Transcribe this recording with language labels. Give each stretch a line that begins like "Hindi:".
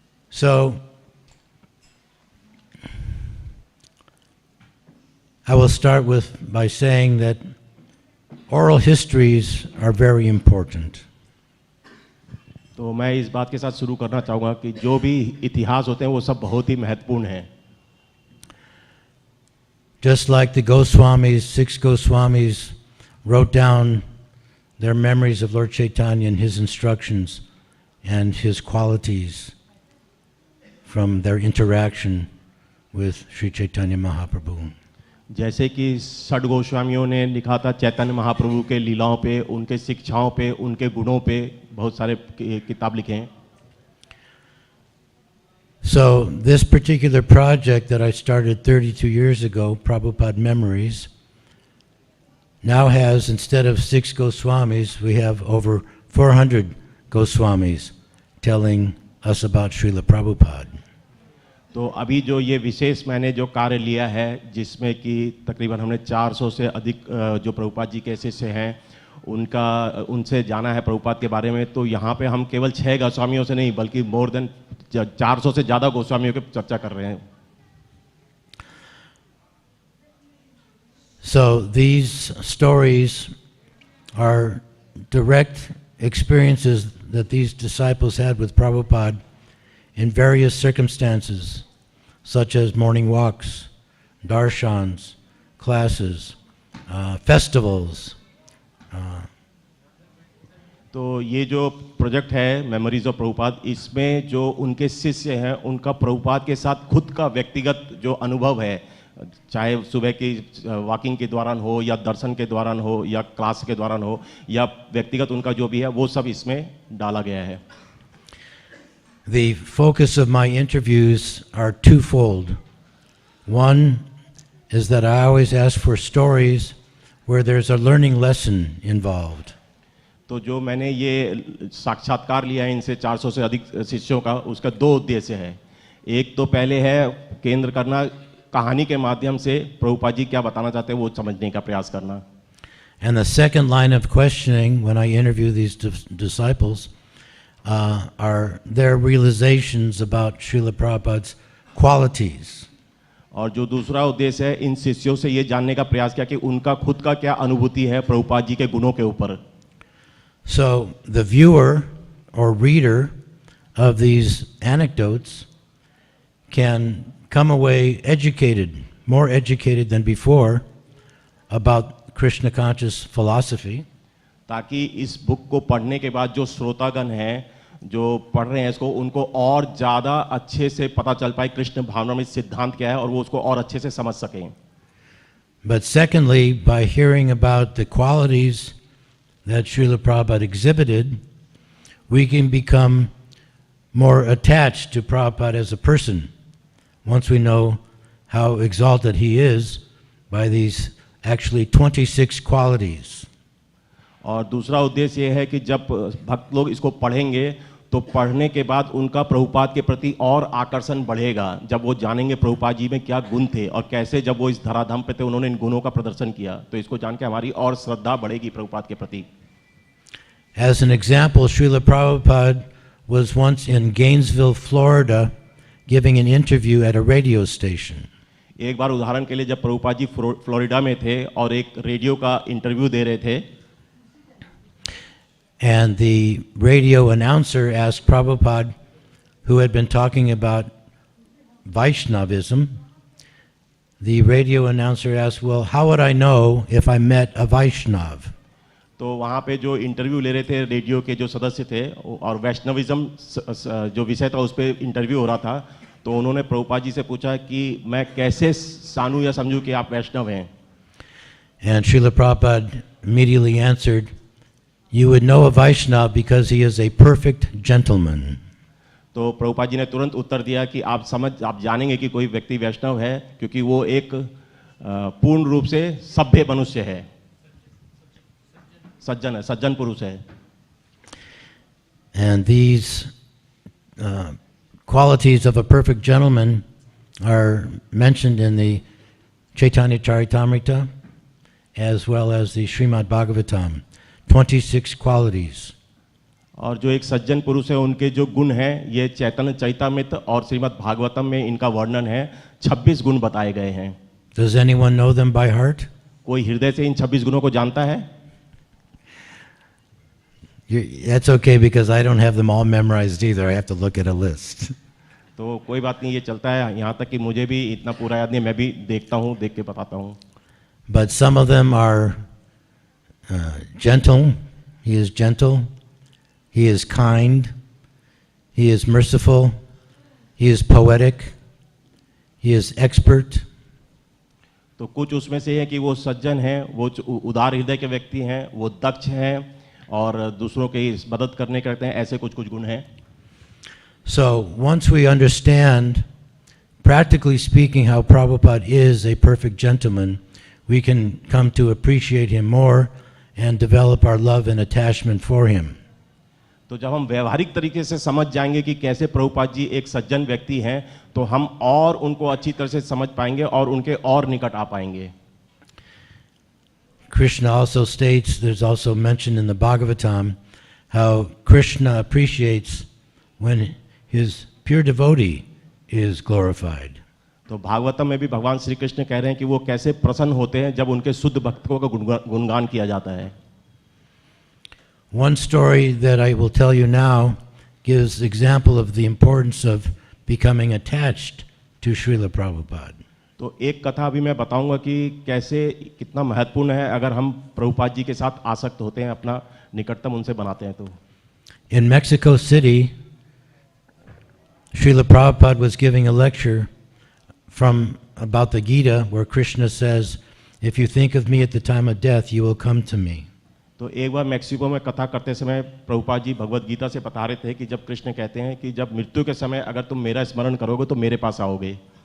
English: So, I will start by saying that oral histories are very important.
Hindi: तो मैं इस बात के साथ शुरू करना चाहूँगा कि जो भी इतिहास होते हैं वो सब बहुत ही महत्वपूर्ण हैं.
English: Just like the Goswamis, 6 Goswamis wrote down their memories of Lord Chaitanya and his instructions and his qualities from their interaction with Sri Chaitanya Mahaprabhu.
Hindi: जैसे कि षड गोस्वामियों ने लिखा था चैतन्य महाप्रभु के लीलाओं पे, उनके शिक्षाओं पे, उनके गुणों पे बहुत सारे किताब लिखे हैं.
English: So this particular project that I started 32 years ago, Prabhupada Memories, now has, instead of 6 Goswamis, we have over 400 Goswamis telling us about Srila Prabhupada.
Hindi: तो अभी जो ये विशेष मैंने जो कार्य लिया है, जिसमें कि तकरीबन हमने 400 से अधिक जो प्रभुपाद जी के शिष्य हैं उनसे जाना है प्रभुपाद के बारे में. तो यहाँ पे हम केवल 6 गोस्वामियों से नहीं बल्कि
English: more than
Hindi: 400 से ज़्यादा गोस्वामियों की चर्चा कर रहे हैं.
English: So these stories are direct experiences that these disciples had with Prabhupada in various circumstances, such as morning walks, darshans, classes, festivals.
Hindi: तो ये जो प्रोजेक्ट है मेमोरीज ऑफ प्रभुपाद, इसमें जो उनके शिष्य हैं उनका प्रभुपाद के साथ खुद का व्यक्तिगत जो अनुभव है, चाहे सुबह की वॉकिंग के दौरान हो या दर्शन के दौरान हो या क्लास के दौरान हो या व्यक्तिगत उनका जो भी है, वो सब इसमें डाला गया है.
English: The focus of my interviews are twofold. One is that I always ask for stories where there's a learning lesson involved.
Hindi: तो जो मैंने ये साक्षात्कार लिया है इनसे 400 से अधिक शिष्यों का, उसका 2 उद्देश्य है. एक तो पहले है केंद्र करना, कहानी के माध्यम से प्रभुपाद जी क्या बताना चाहते हैं वो समझने का प्रयास करना.
English: And the second line of questioning when I interview these disciples are their realizations about Srila Prabhupada's qualities.
Hindi: और जो दूसरा उद्देश्य है इन शिष्यों से ये जानने का प्रयास किया कि उनका खुद का क्या अनुभूति है प्रभुपाद जी के गुणों के ऊपर.
English: So the viewer or reader of these anecdotes can come away educated, more educated than before about Krishna conscious philosophy.
Hindi: ताकि इस बुक को पढ़ने के बाद जो श्रोतागण हैं जो पढ़ रहे हैं इसको, उनको और ज़्यादा अच्छे से पता चल पाए कृष्ण भावना में सिद्धांत क्या है और वो उसको और अच्छे से समझ सकें.
English: But secondly, by hearing about the qualities that Srila Prabhupada exhibited, we can become more attached to Prabhupada as a person once we know how exalted he is by these actually 26 qualities.
Hindi: और दूसरा उद्देश्य ये है कि जब भक्त लोग इसको पढ़ेंगे तो पढ़ने के बाद उनका प्रभुपाद के प्रति और आकर्षण बढ़ेगा, जब वो जानेंगे प्रभुपाद जी में क्या गुण थे और कैसे जब वो इस धराधाम पे थे उन्होंने इन गुणों का प्रदर्शन किया. तो इसको जान के हमारी और श्रद्धा बढ़ेगी प्रभुपाद के प्रति.
English: As an example, Srila Prabhupada was once in Gainesville, Florida, giving an interview at a radio station.
Hindi: एक बार उदाहरण के लिए जब प्रभुपाद जी फ्लोरिडा में थे और एक रेडियो का इंटरव्यू दे रहे थे,
English: and the radio announcer asked Prabhupada, who had been talking about Vaishnavism, the radio announcer asked, well, how would I know if I met a Vaishnav?
Hindi: तो वहाँ पे जो इंटरव्यू ले रहे थे रेडियो के जो सदस्य थे और वैष्णविज्म जो विषय था उस पर इंटरव्यू हो रहा था, तो उन्होंने प्रभुपाद जी से पूछा कि मैं कैसे जानूं या समझूं कि आप वैष्णव हैं.
English: And Srila Prabhupada immediately answered, you would know a Vaishnava because he is a perfect gentleman.
Hindi: तो प्रभुपाद जी ने तुरंत उत्तर दिया कि आप जानेंगे कि कोई व्यक्ति वैष्णव है क्योंकि वो एक पूर्ण रूप से सभ्य मनुष्य है, सज्जन है, सज्जन पुरुष है.
English: And these qualities of a perfect gentleman are mentioned in the Chaitanya Charitamrita as well as the Srimad Bhagavatam. 26 qualities.
Hindi: और जो एक सज्जन पुरुष है उनके जो गुण हैं ये चैतन्य चरितामृत और श्रीमद् भागवतम में इनका वर्णन है. 26 गुण बताए गए हैं.
English: Does anyone know them by heart?
Hindi: कोई हृदय से इन 26 गुणों को जानता है?
English: That's okay because I don't have them all memorized either. I have to look at a list.
Hindi: तो कोई बात नहीं, ये चलता है. यहाँ तक कि मुझे भी इतना पूरा याद नहीं, मैं भी देखता हूँ, देख के बताता हूँ.
English: But some of them are gentle. He is gentle. He is kind. He is merciful. He is poetic. He is expert.
Hindi: तो कुछ उसमें से है कि वो सज्जन हैं, वो उदार हृदय के व्यक्ति हैं, वो दक्ष हैं और दूसरों की मदद करने करते हैं, ऐसे कुछ कुछ गुण हैं.
English: So once we understand, practically speaking, how Prabhupada is a perfect gentleman, we can come to appreciate him more and develop our love and attachment for him.
Hindi: तो जब हम व्यवहारिक तरीके से समझ जाएंगे कि कैसे प्रभुपाद जी एक सज्जन व्यक्ति हैं, तो हम और उनको अच्छी तरह से समझ पाएंगे और उनके और निकट आ पाएंगे.
English: Krishna also states, there's also mentioned in the Bhagavatam, how Krishna appreciates when his pure devotee is glorified.
Hindi: तो भागवतम में भी भगवान श्री कृष्ण कह रहे हैं कि वो कैसे प्रसन्न होते हैं जब उनके शुद्ध भक्तों का गुणगान किया जाता है.
English: One story that I will tell you now gives example of the importance of becoming attached to Srila Prabhupada.
Hindi: तो एक कथा अभी मैं बताऊंगा कि कैसे कितना महत्वपूर्ण है अगर हम प्रभुपाद जी के साथ आसक्त होते हैं, अपना निकटतम उनसे बनाते हैं. तो
English: In Mexico City, Srila Prabhupada was giving a lecture from about the Gita, where Krishna says, "If you think of me at the time of death, you will come to me."
Hindi: तो एक बार Mexico में कथा करते समय प्रभुपाद जी भगवत गीता से बता रहे थे कि जब कृष्ण कहते हैं कि जब मृत्यु के समय अगर तुम मेरा स्मरण करोगे तो मेरे पास आओगे.